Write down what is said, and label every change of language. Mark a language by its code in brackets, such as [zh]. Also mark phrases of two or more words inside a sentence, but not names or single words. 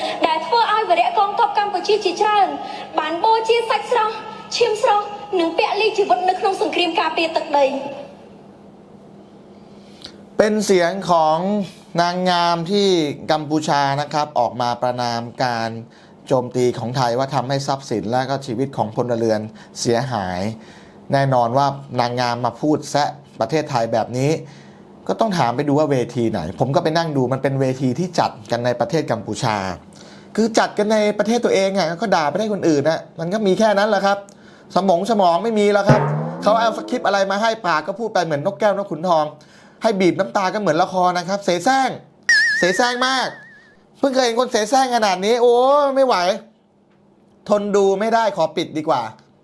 [km] ដែលធ្វើឲ្យវរៈកងទ័ពកម្ពុជាជាច្រើនបានបូជាសាច់ស្រស់ឈាមស្រស់និងពលីជីវិតនៅក្នុងសង្គ្រាមការពារទឹកដី [th] เป็นเสียงของนางงามที่กัมพูชานะครับออกมาประณามการโจมตีของไทยว่าทำให้ทรัพย์สินและก็ชีวิตของพลเรือนเสียหาย แน่นอนว่านางงามมาพูดแซะประเทศไทยแบบนี้ก็ต้องถามไปดูว่าเวทีไหนผมก็ไปนั่งดูมันเป็นเวทีที่จัดกันในประเทศกัมพูชาคือจัดกันในประเทศตัวเองอ่ะก็ด่าประเทศคนอื่นนะมันก็มีแค่นั้นแหละครับสมองไม่มีแล้วครับเขาเอาสคริปต์อะไรมาให้ปากก็พูดไปเหมือนนกแก้วนกขุนทองให้บีบน้ำตาก็เหมือนละครนะครับเสแสร้งมากเพิ่งเคยเห็นคนเสแสร้งขนาดนี้โอ้ไม่ไหวทนดูไม่ได้ขอปิดดีกว่า